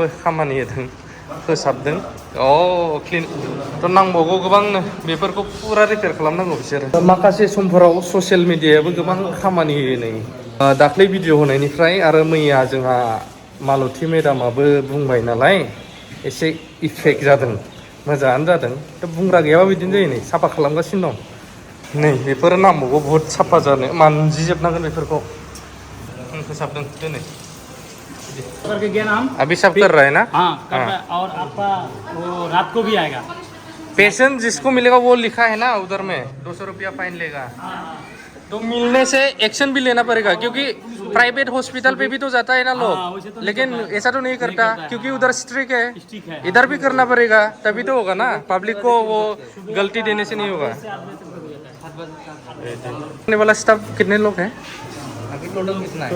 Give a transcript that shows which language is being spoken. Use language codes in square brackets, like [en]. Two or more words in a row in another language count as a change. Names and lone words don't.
[brx] खामानि होदों फोसाबदों क्लिन थ' नांबावगौ गोबांनो बेफोरखौ फुरा रिपेयार खालामनांगौ बिसोरो माखासे समफोराव ससियेल मिडियायाबो गोबां खामानि होयो नै दाख्लै भिडिअ होनायनिफ्राय आरो मैया जोंहा मालती मेडामाबो बुंबाय नालाय एसे इफेक्ट जादों मोजाङानो जादों थ' बुंग्रा गैयाबा बिदिनो जायो नै साफा खालामगासिनो दं नै बेफोरो नांबावगौ बहुद साफा जानो मानजिजोबनांगोन बेफोरखौ फोसाबदों दिनै [hi] करके गया नाम अभी सब कर रहे हैं ना हाँ कर रहा है और आपका वो रात को भी आएगा पेशेंट जिसको मिलेगा वो लिखा है ना उधर में 200 रुपया फाइन लेगा तो मिलने से एक्शन भी लेना पड़ेगा क्योंकि प्राइवेट हॉस्पिटल पे भी तो जाता है ना लोग लेकिन ऐसा तो नहीं करता क्योंकि उधर स्ट्रिक्ट है इधर भी करना पड़ेगा तभी तो होगा ना पब्लिक को वो गलती देने से नहीं होगा वाला स्टाफ कितने लोग हैं अभी टोटल कितना है